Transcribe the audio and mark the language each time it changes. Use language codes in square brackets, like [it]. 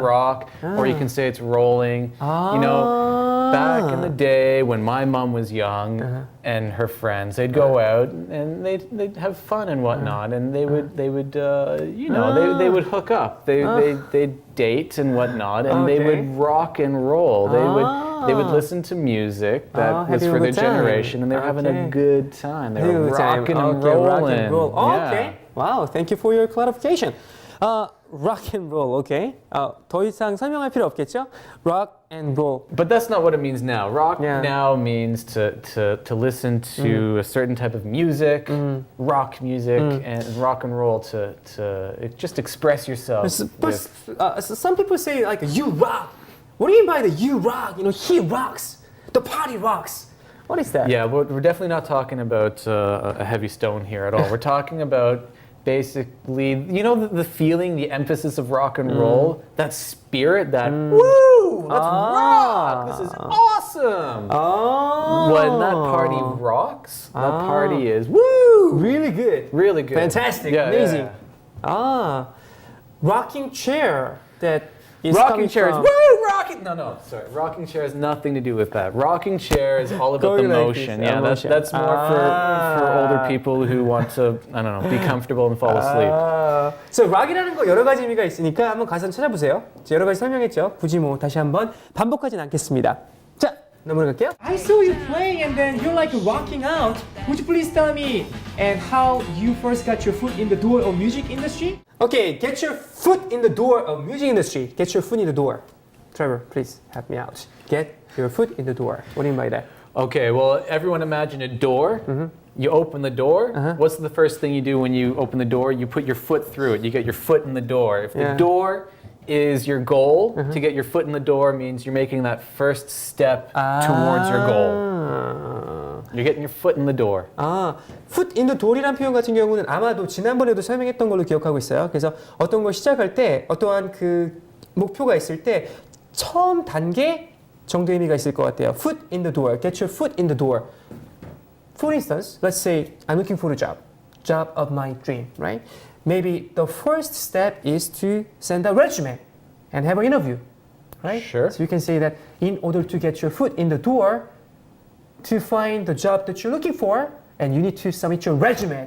[en] Rock, or you can say it's rolling. You know, back in the day when my mom was young and her friends, they'd go out and they'd have fun and whatnot, and they would they would hook up. They'd date and whatnot, and they would rock and roll. They would listen to music that was for their generation, and they were having a good time. They were rocking and rolling. Rock and roll. Yeah. Okay. Wow. Thank you for your clarification. Rock and roll. Okay. [ko] 더 이상 설명할 필요 없겠죠? [en] Rock and roll. But that's not what it means now. Rock now means to listen to a certain type of music, rock music, and rock and roll to just express yourself. But some people say like you rock. What do you mean by the you rock? You know, he rocks. The party rocks. What is that? Yeah, we're definitely not talking about a heavy stone here at all. We're talking about basically, you know, the feeling, the emphasis of rock and roll, that spirit, that woo, let's rock, this is awesome. When that party rocks, that party is woo, really good, really good, fantastic, amazing. Rocking chair that. Rocking chair is woo, rocking. No, sorry. Rocking chair has nothing to do with that. Rocking chair is all about the motion. Yeah, that's more for older people who want to, I don't know, be comfortable and fall asleep. [ko] So rock이라는 거 여러 가지 의미가 있으니까 한번 가서 찾아보세요. 여러 가지 설명했죠. 굳이 뭐 다시 한번 반복하진 않겠습니다. 자, 넘어갈게요. [en] I saw you playing and then you're like rocking out. Would you please tell me and how you first got your foot in the door of music industry? Okay, get your foot in the door of music industry. Get your foot in the door. Trevor, please help me out. Get your foot in the door. What do you mean by that? Okay, well, everyone imagine a door. You open the door. What's the first thing you do when you open the door? You put your foot through it. You get your foot in the door. If the door is your goal, to get your foot in the door means you're making that first step towards your goal. You're getting your foot in the door. [ko] foot in the door이란 표현 같은 경우는 아마도 지난번에도 설명했던 걸로 기억하고 있어요. 그래서 어떤 걸 시작할 때 어떠한 그 목표가 있을 때 처음 단계 정도 의미가 있을 것 같아요. [en] Foot in the door. Get your foot in the door. For instance, let's say I'm looking for a job of my dream, right? Maybe the first step is to send a resume and have an interview, right? Sure. So you can say that in order to get your foot in the door, to find the job that you're looking for, and you need to submit your resume.